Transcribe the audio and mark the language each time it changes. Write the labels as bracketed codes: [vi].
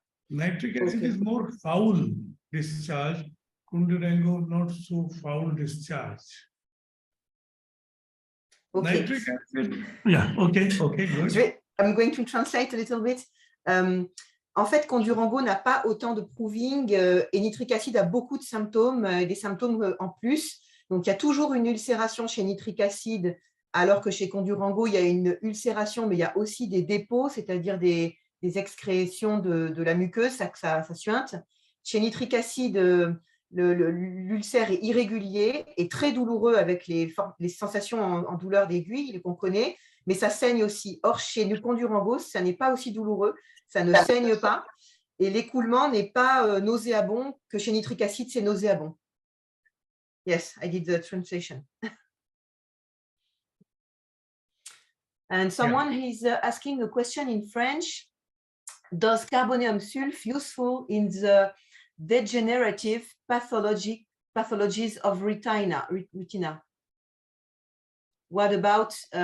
[en] Nitric acid is more foul discharge. Condurango not so foul discharge. Okay. Nitric acid. Yeah, okay, good. I'm going to translate a little bit. [fr] En fait, condurango n'a pas autant de proving et nitric acide a beaucoup de symptômes, des symptômes en plus. Donc, il y a toujours une ulcération chez nitric acide, alors que chez condurango, il y a une ulcération, mais il y a aussi des dépôts, c'est-à-dire des excrétions de la muqueuse, ça suinte. Chez nitric acide, l'ulcère est irrégulier et très douloureux avec les sensations en douleur d'aiguille qu'on connaît, mais ça saigne aussi. Or, chez le condurango, ça n'est pas aussi douloureux, ça ne saigne pas et l'écoulement n'est pas nauséabond, que chez nitric acide, c'est nauséabond. [en] Yes, I did the translation. And someone is asking a question in French. Does carbonium sulf useful in the degenerative pathologies of retina? What about